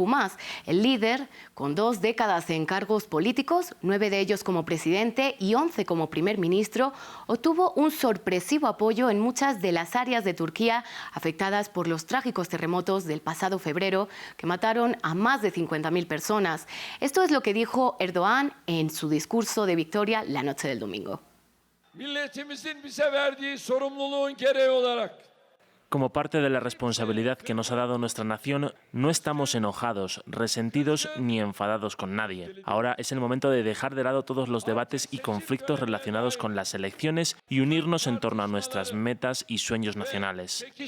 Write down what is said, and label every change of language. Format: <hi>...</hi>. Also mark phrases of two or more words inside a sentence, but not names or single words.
<es>El líder, con 2 décadas en cargos políticos, 9 de ellos como presidente y 11 como primer ministro, obtuvo un sorpresivo apoyo en muchas de las áreas de Turquía afectadas por los trágicos terremotos del pasado febrero que mataron a más de 50.000 personas. Esto es lo que dijo Erdoğan en su discurso de victoria la noche del domingo.</es> <tr>Milletimizin bize verdiği sorumluluğun gereği olarak</tr> <es>como parte de la responsabilidad que nos ha dado nuestra nación, no estamos enojados, resentidos ni enfadados con nadie. Ahora es el momento de dejar de lado todos los debates y conflictos relacionados con las elecciones y unirnos en torno a nuestras metas y sueños nacionales.</es>